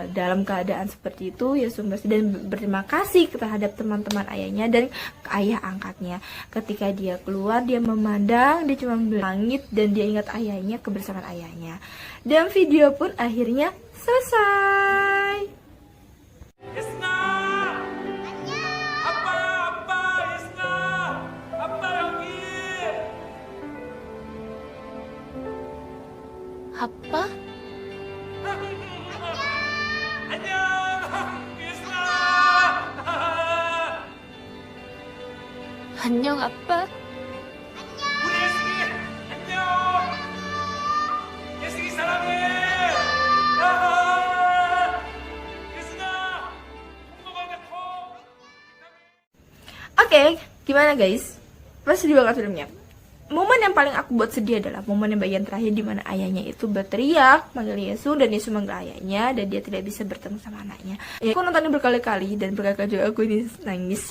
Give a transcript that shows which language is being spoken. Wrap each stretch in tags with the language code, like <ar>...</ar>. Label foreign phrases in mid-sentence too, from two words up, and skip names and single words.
<id>Dalam keadaan seperti itu, Yesung bersih dan berterima kasih terhadap teman-teman ayahnya dan ayah angkatnya. Ketika dia keluar, dia memandang, dia cuma langit, dan dia ingat ayahnya, kebersamaan ayahnya. Dan video pun akhirnya selesai.</id> <ko>예승아! 아빠, 아빠, 예승아! 아빠 여기! 아빠? 안녕! 예승아! 안녕, 아빠? 우리 예승이! 안녕! 예승이 사랑해! 예승아! 콩 먹어야 돼, 콩!</ko> <id>Oke, gimana guys? Pas sedih banget filmnya. Momen yang paling aku buat sedih adalah momen yang bagian terakhir di mana ayahnya itu berteriak manggil Yesus, dan Yesus manggil ayahnya, dan dia tidak bisa bertemu sama anaknya. Ya, aku nontonnya berkali-kali, dan berkali-kali juga aku ini nangis.</id>